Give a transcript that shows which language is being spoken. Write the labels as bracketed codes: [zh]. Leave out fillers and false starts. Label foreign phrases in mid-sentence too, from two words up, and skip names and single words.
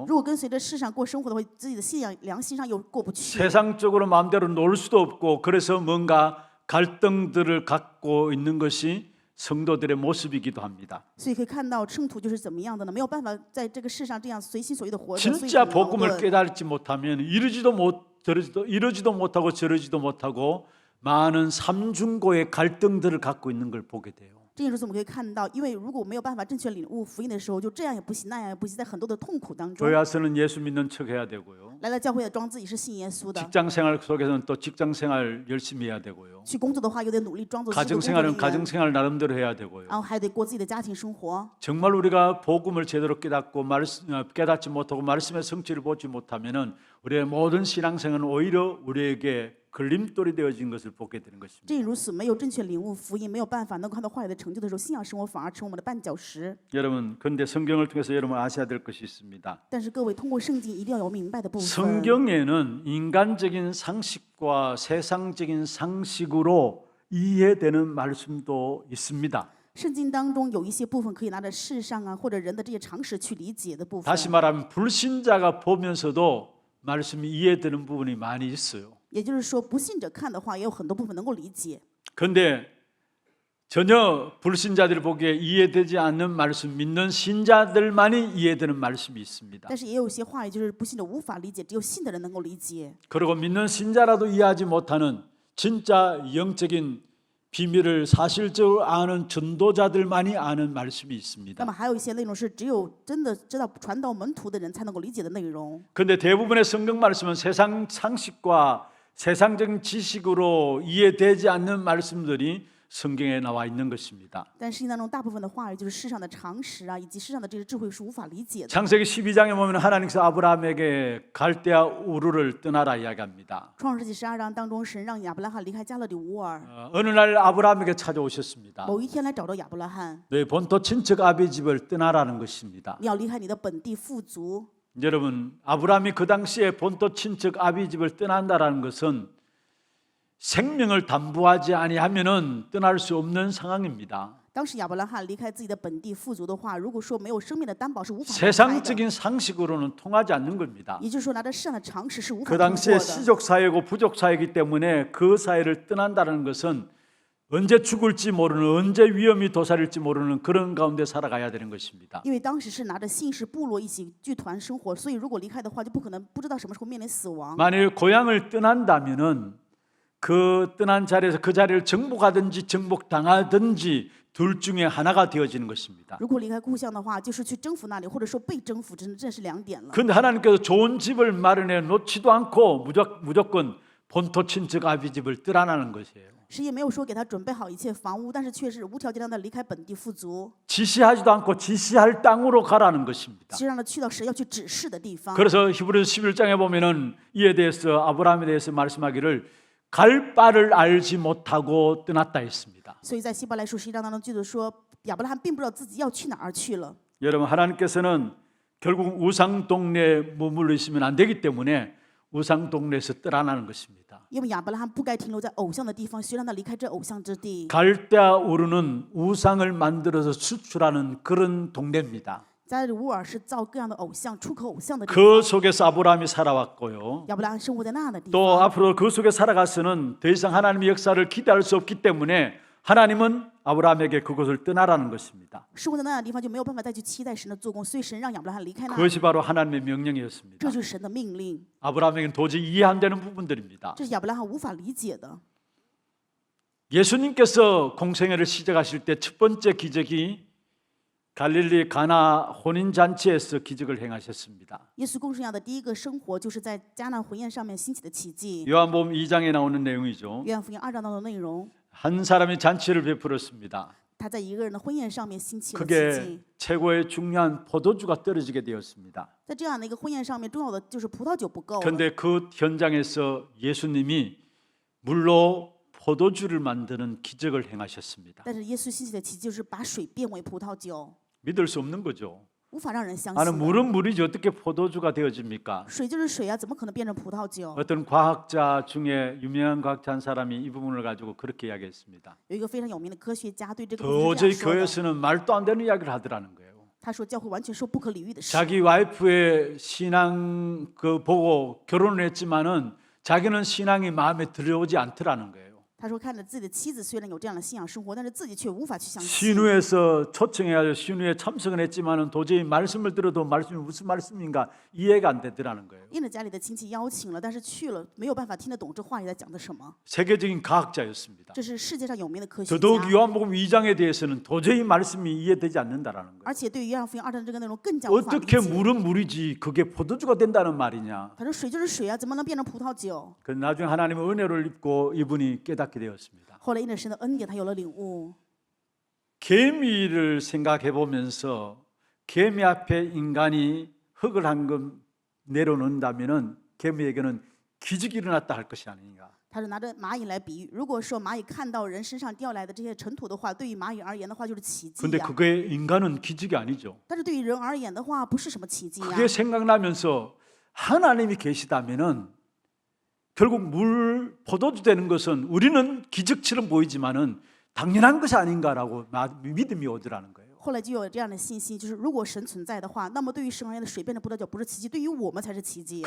[zh] 如果跟随着世上过生活的话，自己的信仰良心上又过不去。 [ko] 세상적으로 마음대로 놀 수도 없고 그래서 뭔가 갈등들을 갖고 있는 것이 성도들의 모습이기도 합니다. [zh] 所以可以看到圣徒就是怎么样的呢？没有办法在这个世上这样随心所欲的活着，所以 [ko] 진짜 [zh] 很矛 [ko] 복음을 [zh] 盾。 [ko] 깨달지 못하면 이러지도 못하고 저러지도 못하고 많은 삼중고의 갈등들을 갖고 있는 걸 보게 돼요. [zh] 这也就是我们可以看到，因为如果没有办法正确领悟福音的时候，就这样也不行，那样也不行，在很多的痛苦当中 [ko] 교회 와서는 예수 믿는 척 해야 되고요. [zh] 来到教会也装自己是信耶稣的， [ko] 직장생활 속에서는 또 직장생활 열심히 해야 되고요. [zh] 去工作的话又得努力装作是个工作人 [ko] 가정생활은 [zh] 员， [ko] 가정생활 나름대로 해야 되고요. [zh] 然后还得过自己的家庭生活。 [ko] 정말 우리가 복음을 제대로 깨닫지 못하고 말씀의 성취를 보지 못하면은 우리의 모든 신앙생활은 오히려 우리에게 걸림돌이 되어진 것을 보게 되는 것입니다. [zh] 正因如此，没有正确领悟福音，没有办法能够看到话语的成就的时候，信仰生活反而成我们的绊脚石。 [ko] 여러분, 그런데 성경을 통해서 여러분 아셔야 될 것이 있습니다. [zh] 但是各位通过圣经一定要有明白的部分。 [ko] 성경에는 인간적인 상식과 세상적인 상식으로 이해되는 말씀도 있습니다. [zh] 圣经当中有一些部分可以拿着世上啊或者人的这些常识去理解的部分。 [ko] 다시 말하면 불신자가 보면서도 말씀이 이해되는 부분이 많이 있어요. [zh] 也就是说，不信者看的话，也有很多部分能够理解。 [ko] 그런데 전혀 불신자들이 보기에 이해되지 않는 말씀, 믿는 신자들만이 이해되는 말씀이 있습니다. [zh] 但是也有一些话语就是不信者无法理解，只有信的人能够理解。 [ko] 그리고 믿는 신자라도 이해하지 못하는 진짜 영적인 비밀을 사실적으로 아는 전도자들만이 아는 말씀이 [zh] 那 [ko] 있습니다. [zh] 么还有一些内容是只有真的知道传道门徒的人才能够理解的内容。 [ko] 그런데 대부분의 성경 말씀은 세상 상식과 세상적인 지식으로 이해되지 않는 말씀들이 성경에 나와 있는 것입니다. [zh] 但圣经当中大部分的话语就是世上的常识啊，以及世上的这些智慧是无法理解的。 [ko] 창세기 12장에 보면 하나님께서 아브라함에게 갈대아 우르를 떠나라 이야기합니다. [zh] 创世纪12章当中，神让亚伯拉罕离开加勒底乌尔， [ko] 어느 날 아브라함에게 찾아오셨습니다. [zh] 某一天来找到亚伯拉罕， [ko] 네, 본토 친척 아비 집을 떠나라는 것입니다. [zh] 你要离开你的本地富足。 [ko] 여러분, 아브라함이 그 당시에 본토 친척 아비 집을 떠난다라는 것은 생명을 담보하지 아니하면은 떠날 수 없는 상황입니다. [zh] 当时亚伯拉罕离开自己的本地富足的话，如果说没有生命的担保是无法离开的。 [ko] 세상적인 상식으로는 통하지 않는 겁니다. [zh] 也就是说，拿着世上的常识是无法 [ko] 그 [zh] 通过 [ko] 당시에 [zh] 的。 [ko] 시족 사회고 부족 사회이기 때문에 그 사회를 떠난다는 것은 언제 죽을지 모르는, 언제 위험이 도사릴지 모르는 그런 가운데 살아가야 되는 것입니다. [zh] 因为当时是拿着姓氏部落一起剧团生活，所以如果离开的话，就不可能不知道什么时候面临死亡。 [ko] 만일 고향을 떠난다면은 그 떠난 자리에서 그 자리를 정복하든지 정복당하든지 둘 중에 하나가 되어지는 것입니다. [zh] 如果离开故乡的话，就是去征服那里，或者说被征服，这是两点了。 [ko] 그런데 하나님께서 좋은 집을 마련해 놓지도 않고 무조건 본토 친척 아비 집을 떠나라는 것이에요. [zh] 神也没有说给他准备好一切房屋，但是却是无条件让他离开本地富足， [ko] 지시하지도 않고 지시할 땅으로 가라는 것입니다. [zh] 其实让他去到神要去指示的地方。 [ko] 그래서 히브리서 11장에 보면은 이에 대해서 아브라함에 대해서 말씀하기를 갈 바를 알지 못하고 떠났다 했습니다. [zh] 所以在希伯来书11章当中，记得说亚伯拉罕并不知道自己要去哪儿去了。 [ko] 여러분, 하나님께서는 결국 우상 동네에 머물러 있으면 안 되기 때문에 우상 동네에서 떠나는 것입니다. [zh] 因为亚伯拉罕不该停留在偶像的地方，需让他离开这偶像之地。 [ko] 갈대아 우르는 우상을 만들어서 수출하는 그런 동네입니다. [zh] 加勒底乌尔是造各样的偶像、出口偶像的地 [ko] 그 [zh] 方。 [ko] 속에서 아브라함이 살아왔고요. [zh] 亚伯拉罕生活在那样的地 [ko] 또 [zh] 方。 [ko] 앞으로 그 속에 살아가서는 더 이상 하나님의 역사를 기대할 수 없기 때문에 하나님은 아브라함에게 그곳을 떠나라는 것입니다. [zh] 生活在那样的地方就没有办法再去期待神的做工，所以神让亚伯拉罕离开那里， [ko] 그것이 바로 하나님의 명령이었습니다. [zh] 这就是神的命令， [ko] 아브라함에게는 도저히 이해 안 되는 부분들입니다. [zh] 这是亚伯拉罕无法理解的。 [ko] 예수님께서 공생애를 시작하실 때 첫 번째 기적이 갈릴리 가나 혼인잔치에서 기적을 행하셨습니다. [zh] 耶稣公生涯的第一个生活，就是在迦南婚宴上面兴起的奇迹。 [ko] 요한복음 2장에 나오는 내용이죠. [zh] 约翰福音2章当中的内容， [ko] 한 사람이 잔치를 베풀었습니다. [zh] 他在一个人的婚宴上面兴起了奇 [ko] 그게 [zh] 迹。 [ko] 최고의 중요한 포도주가 떨어지게 되었습니다. [zh] 在这样的一个婚宴上面，重要的就是葡萄酒不够了。 [ko] 그런데 그 현장에서 예수님이 물로 포도주를 만드는 기적을 행하셨습니다. [zh] 但是耶稣兴起的奇迹就是把水变为葡萄酒， [ko] 믿을 수 없는 거죠. [zh] 无法让人相 [ko] 아는 [zh] 信的。 [ko] 물은 물이지 어떻게 포도주가 되어집니까? [zh] 水就是水啊，怎么可能变成葡萄酒？ [ko] 어떤 과학자 중에 유명한 과학자 한 사람이 이 부분을 가지고 그렇게 이야기했습니다. [zh] 有一个非常有名的科学家对这个部分是这 [ko] 도저히 [zh] 样说的， [ko] 교회에서는 말도 안 되는 이야기를 하더라는 거예요. [zh] 他说教会完全说不可理喻的事。 [ko] 자기 와이프의 신앙 그 보고 결혼을 했지만은 자기는 신앙이 마음에 들어오지 않더라는 거예요. [zh] 他说看着自己的妻子虽然有这样的信仰生活，但是自己却无法去相信。 [ko] 신우에서 초청해가지고 신우에 참석은 했지만은 도저히 말씀을 들어도 말씀이 무슨 말씀인가 이해가 안 되더라는 거예요. [zh] 应着家里的亲戚邀请了，但是去了没有办法听得懂这话语在讲的什么。 [ko] 세계적인 과학자였습니다. [zh] 这是世界上有名的科学 [ko] 더더욱 [zh] 家， [ko] 요한복음 2장에 대해서는 도저히 말씀이 이해되지 않는다라는 거예요. [zh] 而且对于约翰福音2章这个内容更加无法理 [ko] 어떻게 [zh] 解。 [ko] 물은 물이지 그게 포도주가 된다는 말이냐. [zh] 他说水就是水啊，怎么能变成葡萄酒？ [ko] 그 나중에 하나님의 은혜를 입고 이분이 깨닫게 되었습니다. [zh] 后来因着神的恩典，他有了领悟。 [ko] 개미를 생각해 보면서 개미 앞에 인간이 흙을 한금 내려놓는다면은 개미에게는 기적이 일어났다 할 것이 아닌가. [zh] 他是拿着蚂蚁来比喻，如果说蚂蚁看到人身上掉来的这些尘土的话，对于蚂蚁而言的话就是奇迹 [ko] 근데 [zh] 呀。 [ko] 그게 인간은 기적이 아니죠. [zh] 但是对于人而言的话，不是什么奇迹呀。 [ko] 그게 생각나면서 하나님이 계시다면은 결국 물 포도주 되는 것은 우리는 기적처럼 보이지만은 당연한 것이 아닌가라고 믿음이 오더라는 거예요. [zh] 后来就有这样的信息，就是如果神存在的话，那么对于神而言的水变成葡萄酒不是奇迹，对于我们才是奇迹。